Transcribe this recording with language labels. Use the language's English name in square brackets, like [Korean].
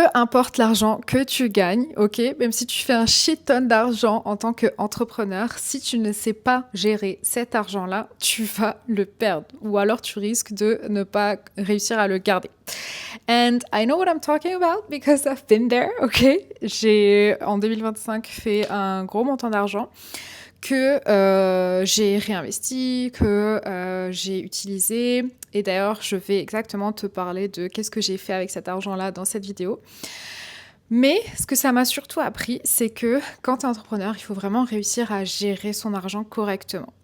[French] importe l'argent que tu gagnes, ok, même si tu fais un shit ton d'argent en tant qu'entrepreneur, si tu ne sais pas gérer cet argent-là, tu vas le perdre ou alors tu risques de ne pas réussir à le garder. [English] And I know what I'm talking about because I've been there, ok. [French] J'ai en 2025 fait un gros montant d'argent que j'ai réinvesti, que j'ai utilisé. Et d'ailleurs, je vais exactement te parler de qu'est-ce que j'ai fait avec cet argent-là dans cette vidéo. Mais ce que ça m'a surtout appris, c'est que quand tu es entrepreneur, il faut vraiment réussir à gérer son argent correctement.